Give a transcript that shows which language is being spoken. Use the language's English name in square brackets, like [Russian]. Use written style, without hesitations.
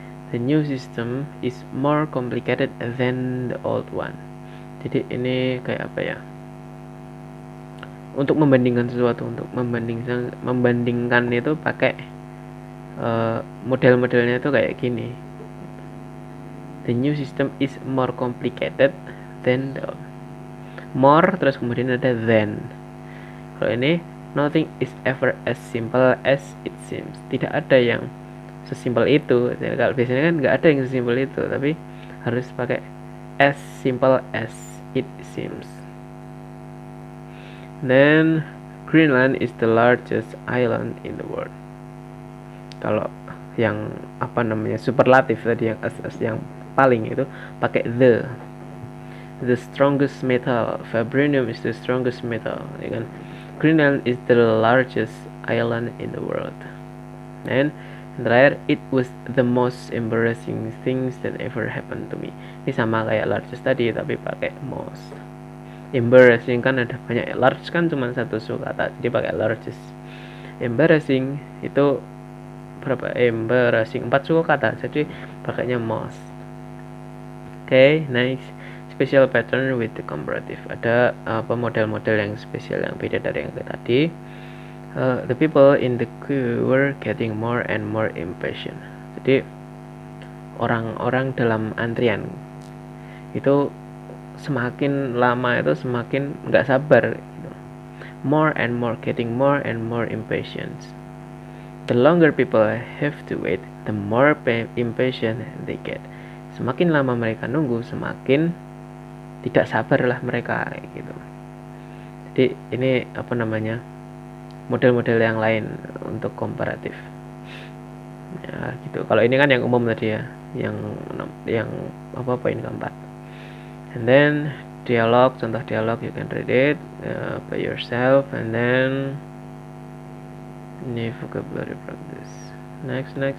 [English] The new system is more complicated than the old one. [Indonesian] Jadi ini kayak apa ya? Untuk membandingkan sesuatu, untuk membandingkan itu pakai model-modelnya itu kayak gini. [English] The new system is more complicated than the more, [Indonesian] terus kemudian ada [English] than. [Indonesian] Kalau ini [English] nothing is ever as simple as it seems. [Indonesian] Tidak ada yang sesimpel itu. Jadi, kalau biasanya kan nggak ada yang sesimpel itu, tapi harus pakai [English] as simple as it seems. Then Greenland is the largest island in the world. [Indonesian] Kalau yang apa namanya superlatif tadi yang yang paling itu pakai [English] the strongest metal. Vibranium is the strongest metal, [Indonesian] ya kan? [English] Greenland is the largest island in the world. And [Indonesian] terakhir, [English] it was the most embarrassing things that ever happened to me. [Indonesian] Ini sama kayak largest tadi tapi pakai most. Embarrassing kan ada banyak, large kan cuma satu sukakata, jadi pakai largest. Embarrassing itu berapa? Embarrassing 4 sukakata, jadi pakainya most. [English] Okay, next. Special pattern with the comparative. [Indonesian] Ada model-model yang spesial yang beda dari yang tadi. [English] The people in the queue were getting more and more impatient. [Indonesian] Jadi orang-orang dalam antrian itu semakin lama itu semakin nggak sabar gitu. [English] More and more, getting more and more impatient. The longer people have to wait, the more impatient they get. [Indonesian] Semakin lama mereka nunggu, semakin tidak sabar lah mereka gitu. Jadi ini apa namanya, model-model yang lain untuk komparatif ya gitu. Kalau ini kan yang umum tadi ya, yang apa poin keempat. [English] And then dialog, contoh dialog, you can read it by yourself. And then ini vocabulary practice. Next.